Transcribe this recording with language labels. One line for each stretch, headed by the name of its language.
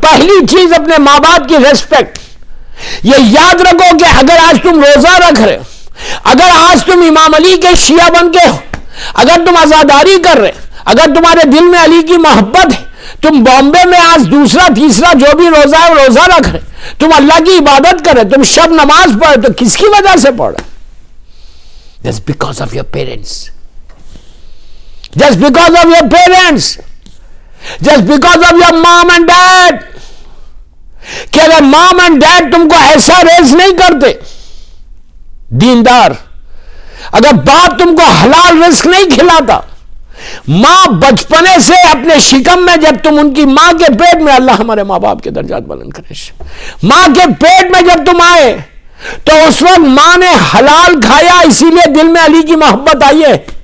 Urdu: پہلی چیز اپنے ماں باپ کی ریسپیکٹ. یہ یاد رکھو کہ اگر آج تم روزہ رکھ رہے, اگر آج تم امام علی کے شیعہ بن کے ہو, اگر تم عزاداری کر رہے, اگر تمہارے دل میں علی کی محبت ہے, تم بامبے میں آج دوسرا تیسرا جو بھی روزہ ہے روزہ رکھ رہے, تم اللہ کی عبادت کر رہے, تم شب نماز پڑھ, تو کس کی وجہ سے پڑھ رہے؟
English: Just because of your parents. Just because of your parents. Just because of your mom and dad.
Urdu: کہ اگر
English: mom and dad
Urdu: تم کو ایسا ریز نہیں کرتے, دیندار, اگر باپ تم کو حلال رزق نہیں کھلاتا, ماں بچپنے سے اپنے شکم میں, جب تم ان کی ماں کے پیٹ میں, اللہ ہمارے ماں باپ کے درجات بلند کرے, ماں کے پیٹ میں جب تم آئے تو اس وقت ماں نے حلال کھایا, اسی لیے دل میں علی کی محبت آئی ہے.